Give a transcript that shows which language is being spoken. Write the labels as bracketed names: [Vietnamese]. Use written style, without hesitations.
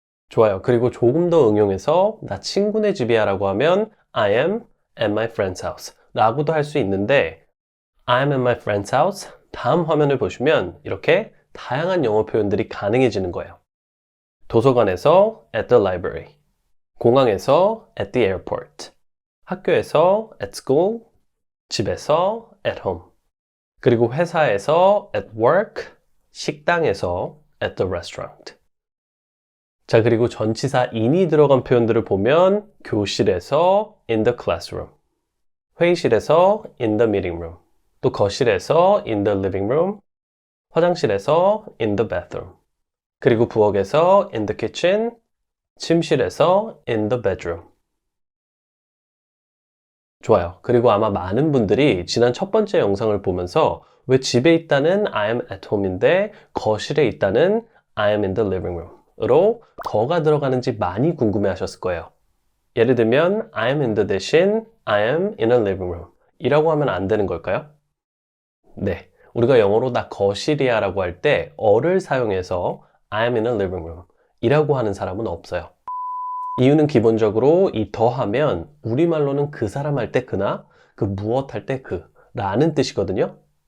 [Korean] 좋아요. 그리고 조금 더 응용해서 나 친구네 집이야 라고 하면 [English] I am at my friend's house [Korean] 라고도 할 수 있는데, I am at my friend's house 다음 화면을 보시면 이렇게 다양한 영어 표현들이 가능해지는 거예요. [English] 도서관에서 at the library, 공항에서 at the airport, 학교에서 at school, 집에서 at home, 그리고 회사에서 at work, 식당에서 at the restaurant. 자, 그리고 전치사 in이 들어간 표현들을 보면 교실에서 in the classroom, 회의실에서 in the meeting room, 또 거실에서 in the living room, 화장실에서 in the bathroom, 그리고 부엌에서 in the kitchen, 침실에서 in the bedroom. [Korean] 좋아요. 그리고 아마 많은 분들이 지난 첫 번째 영상을 보면서 왜 집에 있다는 [English] I am at home [Korean] 인데 거실에 있다는 [English] I am in the living room [Korean] 으로 더가 들어가는지 많이 궁금해 하셨을 거예요. 예를 들면 I am in the 대신 [English] I am in a living room [Korean] 이라고 하면 안 되는 걸까요? 네. 우리가 영어로 나 거실이야 라고 할 때 어를 사용해서 [English] I am in a living room [Korean] 이라고 하는 사람은 없어요. 이유는 기본적으로 이 더하면 우리말로는 그 사람 할 때 그나 그 무엇 할 때 그 라는 뜻이거든요.